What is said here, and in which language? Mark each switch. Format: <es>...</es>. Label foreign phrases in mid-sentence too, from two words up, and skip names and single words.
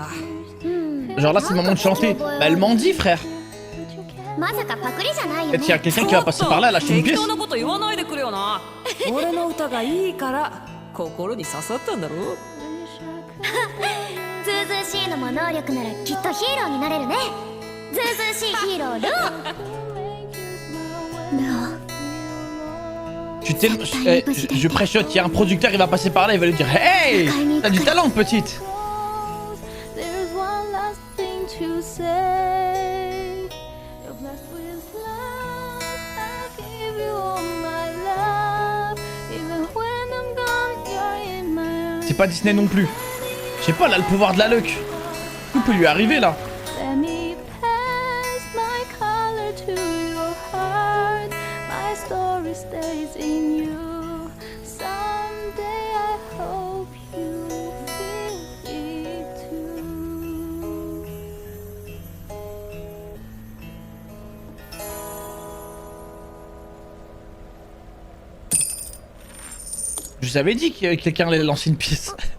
<fr>Genre là c'est le moment de chanter. Bah elle m'en dit frère.</fr> <ja>まさかパクリじゃないよね。</ja> <fr>Et il y a quelqu'un qui va passer par là, elle achète une pièce.</fr> <ja>適当なこと言わないでくれよな。俺の歌がいいから心に刺さったんだろ。ずうずうしいのも能力ならきっとヒーローになれるね。ずうずうしいヒーロールオ。</ja> <fr>Je préchote, il y a un producteur, il va passer par là, il va lui dire hey, t'as du talent petite. C'est pas Disney non plus. Je sais pas, elle a le pouvoir de la luck. Tout peut lui arriver là.</fr> <en>Stays in you. Someday I hope you feel it too.</en> <fr>Je vous avais dit que quelqu'un allait lancer une pièce.</fr>